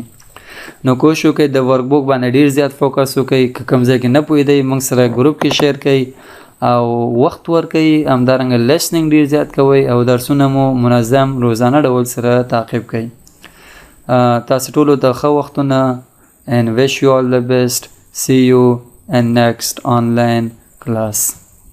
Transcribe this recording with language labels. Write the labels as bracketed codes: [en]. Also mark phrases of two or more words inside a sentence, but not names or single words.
[ps] نو کوشش وکړئ د [en] work book [ps] باندې ډېر زیات فوکس وکړئ که کوم ځای کې نه پوهېدئ موږ سره ګروپ کې شیر کړئ او وخت ورکوئ همدارنګه لیسننګ ډېر زیات کوئ او درسونه مو منظم روزانه ډول سره تعقیب کړئ. تاسې ټولو ته ښه وختونه [en] and wish you all the best. See you in next online class.